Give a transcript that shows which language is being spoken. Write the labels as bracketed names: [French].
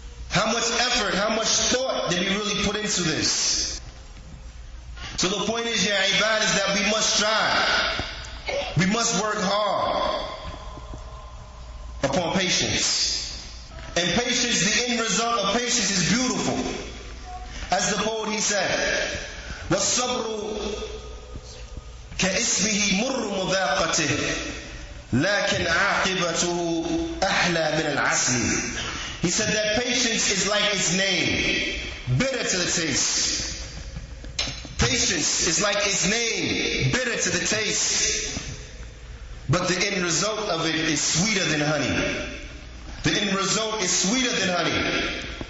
[English] How much effort, how much thought did we really put into this? So the point is, ya ibad, is that we must strive. We must work hard upon patience. And patience, the end result of patience is beautiful. As the poet, he said, [Arabic] وَالصَّبْرُ كَإِسْمِهِ مُرُّ مُذَاقَتِهِ لَكِنْ عَاقِبَتُهُ أَحْلَى مِنَ الْعَسْلِ. [English] He said that patience is like its name, bitter to the taste. Patience is like its name, bitter to the taste. But the end result of it is sweeter than honey. The end result is sweeter than honey.